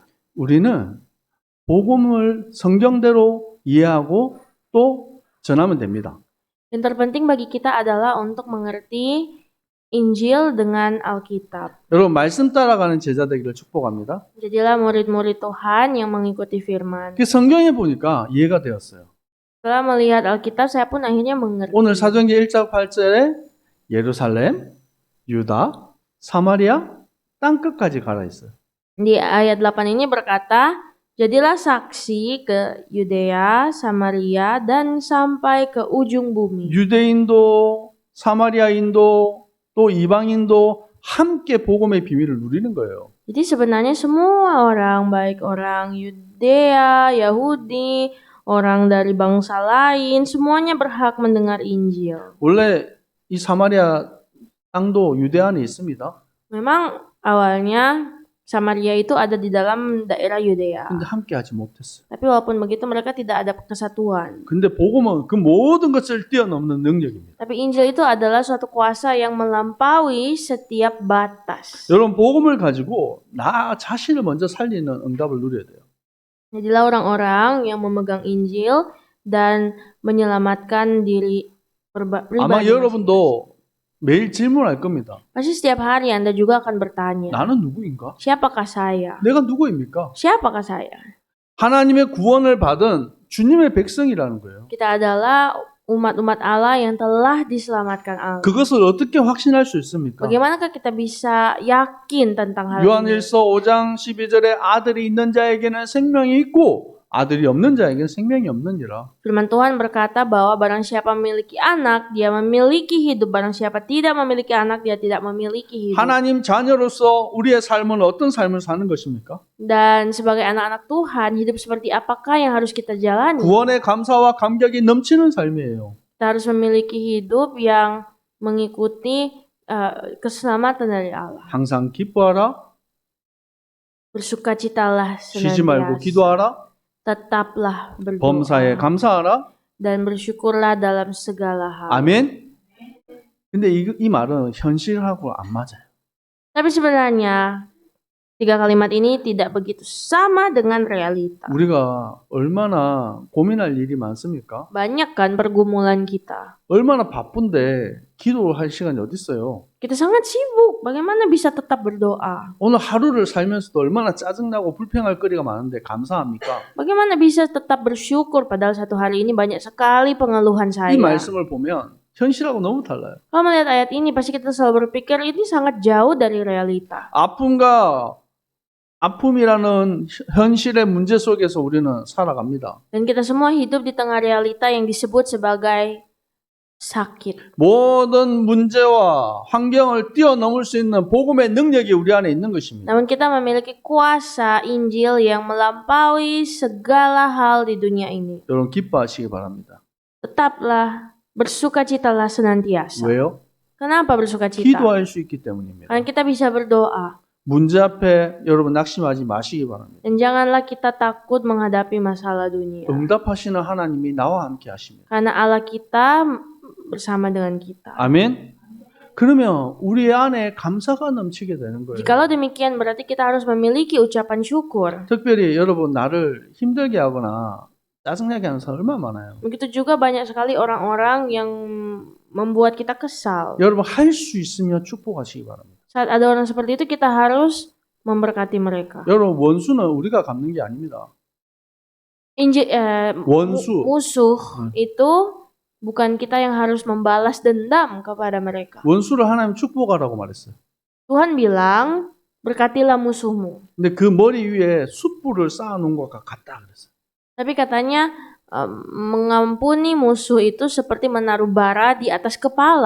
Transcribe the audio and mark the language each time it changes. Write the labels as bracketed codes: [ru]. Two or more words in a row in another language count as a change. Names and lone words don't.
[ko] 우리는 복음을 성경대로 이해하고 또 전하면 됩니다. [id] Yang terpenting bagi kita adalah untuk mengerti Injil dengan Alkitab. [ko] 여러분 말씀 따라가는 제자 되기를 축복합니다. [id] Jadilah murid-murid Tuhan yang mengikuti firman. [ko] 성경에 보니까 이해가 되었어요. [id] Setelah melihat Alkitab, saya pun akhirnya mengerti. [ko] 오늘 사도행전 1장 8절에 예루살렘, 유다, 사마리아, 땅끝까지 가라 있어요. [id] Di ayat 8 ini berkata, jadilah saksi ke Yudea, Samaria, dan sampai ke ujung bumi. [ko] 유대인도 사마리아인도 또 이방인도 함께 복음의 비밀을 누리는 거예요. [id] Jadi sebenarnya semua orang, baik orang Yudea, Yahudi, orang dari bangsa lain, semuanya berhak mendengar Injil. [ko] 원래 이 사마리아 땅도 유대 안에 있습니다. [id] Memang awalnya Samaria itu ada di dalam daerah Yudea. [ko] 근데 함께 하지 못했어요. [id] Tapi walaupun begitu mereka tidak ada kesatuan. [ko] 근데 복음은 그 모든 것을 뛰어넘는 능력입니다. [id] Tapi Injil itu adalah suatu kuasa yang melampaui setiap batas. [ko] 여러분 복음을 가지고 나 자신을 먼저 살리는 응답을 누려야 돼요. [id] Jadilah orang-orang yang memegang Injil dan menyelamatkan diri pribadi. [ko] 아마 여러분도 매일 질문할 겁니다. [id] Pasti setiap hari Anda juga akan bertanya, [ko] 나는 누구인가? [id] siapakah saya? [ko] 내가 누구입니까? [id] Siapakah saya? [ko] 하나님의 구원을 받은 주님의 백성이라는 거예요. [id] Kita adalah umat-umat Allah yang telah diselamatkan Allah. [ko] 그것을 어떻게 확신할 수 있습니까? [id] Bagaimanakah kita bisa yakin tentang hal ini? [ko] 요한일서 5장 12절에 아들이 있는 자에게는 생명이 있고 아들이 없는 자에게는 생명이 없느니라. [id] Firman Tuhan berkata bahwa barang siapa memiliki anak, dia memiliki hidup. Barang siapa tidak memiliki anak, dia tidak memiliki hidup. [ko] 하나님 자녀로서 우리의 삶은 어떤 삶을 사는 것입니까? [id] Dan sebagai anak-anak Tuhan, hidup seperti apakah yang harus kita jalani? [ko] 구원의 감사와 감격이 넘치는 삶이에요. [id] Kita harus memiliki hidup yang mengikuti keselamatan dari Allah. [ko] 항상 기뻐하라, [id] Bersukacitalah [ko] 쉬지 말고 [id] senantiasa. [ko] 기도하라, [id] Tetaplah berdoa. [ko] 범사에 감사하라. [id] Dan bersyukurlah dalam segala hal. [ko] 아멘. 근데 이 말은 현실하고 안 맞아요. [id] Tapi sebenarnya Tiga kalimat ini tidak begitu sama dengan realita. [ko] 우리가 얼마나 고민할 일이 많습니까? [id] Banyak kan pergumulan kita. [ko] 얼마나 바쁜데 기도할 시간이 어디 있어요? [id] Kita sangat sibuk. Bagaimana bisa tetap berdoa? [ko] 오늘 하루를 살면서도 얼마나 짜증나고 불평할 거리가 많은데 감사합니까? [id] Bagaimana bisa tetap bersyukur padahal satu hari ini banyak sekali pengeluhan [ko] 이 [id] saya. [ko] 말씀을 보면 현실하고 너무 달라요. [id] Kalau melihat ayat ini pasti kita selalu berpikir ini sangat jauh dari realita. [ko] 아픔이라는 현실의 문제 속에서 우리는 살아갑니다. [id] Dan kita semua hidup di tengah realita yang disebut sebagai sakit. [ko] 모든 문제와 환경을 뛰어넘을 수 있는 복음의 능력이 우리 안에 있는 것입니다. [id] Namun kita memiliki kuasa Injil yang melampaui segala hal di dunia ini. [ko] 여러분 기뻐하시기 바랍니다. [id] Tetaplah bersukacitalah senantiasa. [ko] 왜요? [id] Kenapa bersukacita? [ko] 기도할 수 있기 때문입니다. [id] Karena kita bisa berdoa. [ko] 문제 앞에 여러분 낙심하지 마시기 바랍니다. [id] Dan janganlah kita takut menghadapi masalah dunia. [ko] 응답하시는 하나님이 나와 함께 하십니다. [id] Karena Allah kita bersama dengan kita. [ko] 아멘. 그러면 우리 안에 감사가 넘치게 되는 거예요. [id] Jikalau demikian berarti kita harus memiliki ucapan syukur. [ko] 특별히 여러분 나를 힘들게 하거나 짜증나게 하는 사람 얼마나 많아요. [id] Begitu juga banyak sekali orang-orang yang membuat kita kesal. [ko] 여러분 할 수 있으면 축복하시기 바랍니다. [id] Saat ada orang seperti itu kita harus memberkati mereka. [ko] 여러분 원수는 우리가 갚는 게 아닙니다. 원수. [id] Musuh itu bukan kita yang harus membalas dendam kepada mereka. [ko] 원수를 하나님 축복하라고 말했어요. [id] Tuhan bilang, berkatilah musuhmu. [ko] 근데 그 머리 위에 숯불을 쌓아놓은 것과 같다 그랬어요. [id] Tapi katanya mengampuni musuh itu seperti menaruh bara di atas kepala.